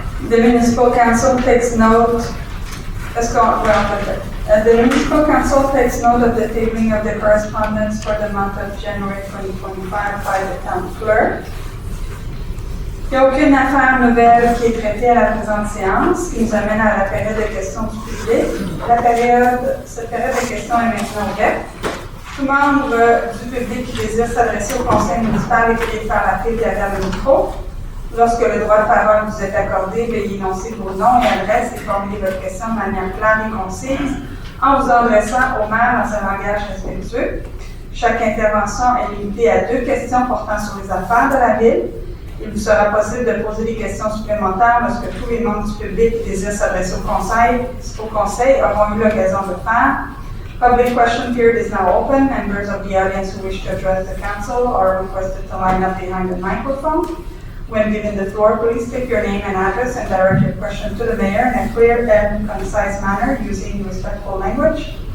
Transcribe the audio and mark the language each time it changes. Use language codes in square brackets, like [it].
[en] The municipal council takes note, the municipal council takes note of the tabling of the correspondence for the month of January 2025 by the town clerk. [fr] Il n'y a aucune affaire nouvelle qui est traitée à la présente séance, qui nous amène à la période de questions du public. Cette période de questions est maintenant ouverte. Tout membre du public qui désire s'adresser au conseil municipal et qui faire l'appel derrière le micro. Lorsque le droit de parole vous est accordé, veuillez énoncer vos noms et adresses et formuler votre question de manière claire et concise en vous adressant au maire dans un langage respectueux. Chaque intervention est limitée à 2 questions portant sur les affaires de la ville. Il vous sera possible de poser des questions supplémentaires lorsque tous les membres du public qui désirent s'adresser au conseil auront eu l'occasion de le faire. [en] Public question period is now open. Members of the audience who wish to address the council are requested to line up behind the microphone. When given the floor, please state your name and address and direct your question to the mayor in a clear and concise manner using respectful language.